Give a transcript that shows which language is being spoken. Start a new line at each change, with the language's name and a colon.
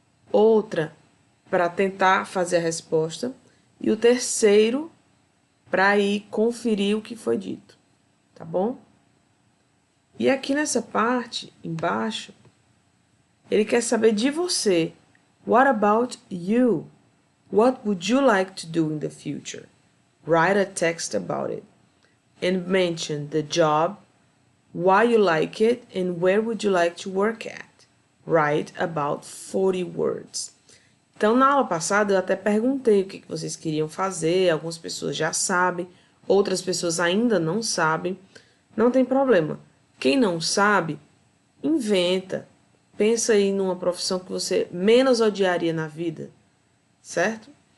Portuguese: Outra para tentar fazer a resposta. E o terceiro para ir conferir o que foi dito. Tá bom? E aqui nessa parte, embaixo, ele quer saber de você.
English: What about you? What would you like to do in the future? Write a text about it. And mention the job, why you like it, and where would you like to work at. Write about 40 words.
Portuguese: Então, na aula passada, eu até perguntei o que vocês queriam fazer. Algumas pessoas já sabem, outras pessoas ainda não sabem. Não tem problema. Quem não sabe, inventa. Pensa aí numa profissão que você menos odiaria na vida, certo?